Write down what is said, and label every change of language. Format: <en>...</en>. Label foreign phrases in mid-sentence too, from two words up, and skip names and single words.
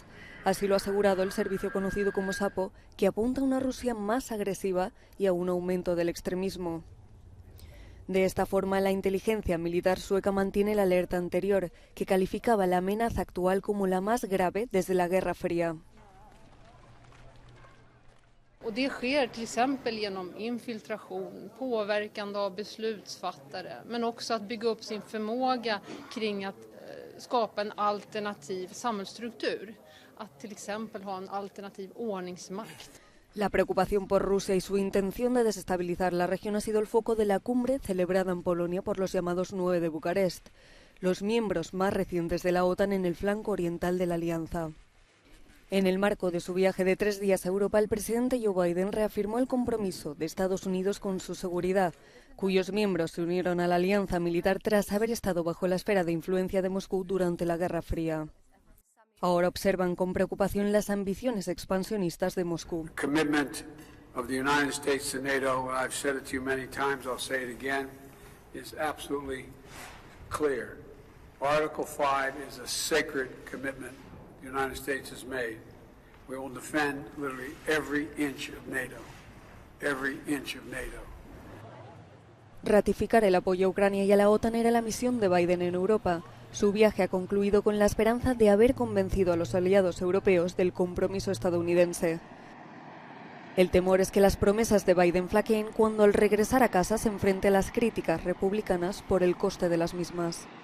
<es>Así lo ha asegurado el servicio conocido como SAPO, que apunta a una Rusia más agresiva y a un aumento del extremismo. De esta forma, la inteligencia militar sueca mantiene la alerta anterior, que calificaba la amenaza actual como la más grave desde la Guerra Fría.</es> <sv>Det sker till exempel genom infiltration, påverkande av beslutsfattare, men också att bygga upp sin förmåga kring att skapa en alternativ samhällsstruktur, att till exempel ha en alternativ ordningsmakt.</sv> <es>La preocupación por Rusia y su intención de desestabilizar la región ha sido el foco de la cumbre celebrada en Polonia por los llamados 9 de Bucarest, los miembros más recientes de la OTAN en el flanco oriental de la alianza. En el marco de su viaje de 3 días a Europa, el presidente Joe Biden reafirmó el compromiso de Estados Unidos con su seguridad, cuyos miembros se unieron a la alianza militar tras haber estado bajo la esfera de influencia de Moscú durante la Guerra Fría. Ahora observan con preocupación las ambiciones expansionistas de Moscú.</es> <en>Commitment of the United States to NATO, I've said it to you many times, I'll say it again, is absolutely clear. Article 5 is a sacred commitment the United States has made. We will defend literally every inch of NATO. Every inch of NATO.</en> <es>Ratificar el apoyo a Ucrania y a la OTAN era la misión de Biden en Europa. Su viaje ha concluido con la esperanza de haber convencido a los aliados europeos del compromiso estadounidense. El temor es que las promesas de Biden flaqueen cuando al regresar a casa se enfrente a las críticas republicanas por el coste de las mismas.</es>